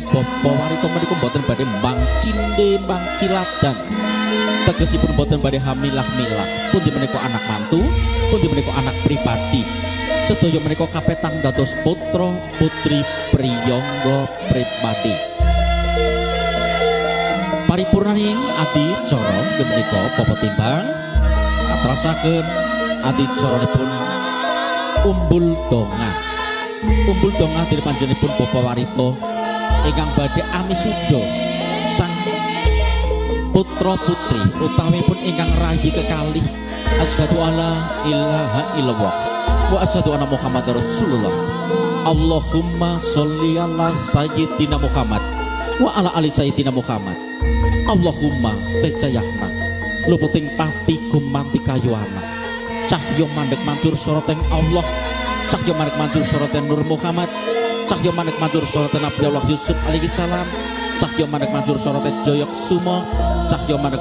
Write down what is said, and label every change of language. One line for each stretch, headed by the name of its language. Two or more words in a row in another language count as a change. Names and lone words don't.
Javanese: Bapa Warito menika mboten badhe mbang cinde mbang ciladan tegesipun mboten badhe hamilah-milah pundi menika anak mantu pundi menika anak pribadi sedaya menika kapetang dados putra putri priyangga pribadi paripurnaning adicara menika Bapak timbang katrasaken adicaranipun umbul donga dening panjenenganipun Bapak Warito ingkang badhe amisuda sang putra putri utaminipun ingkang rayi kekalih
Arabic: أشهد أن لا إله إلا الله وأشهد أن محمدا رسول الله اللهم صل على سيدنا محمد وعلى آل سيدنا محمد
Javanese: Allahumma tejayahna luputing pati gumanti kayuana cahya mandheg mancur soroteng Allah cahya mandheg mancur soroteng Nur Muhammad cahya mandheg mancur soroteng Nabi Allah Yusuf
Arabic: عليه السلام
Javanese: cahya mandheg mancur soroteng Joyok Sumo cahya mandheg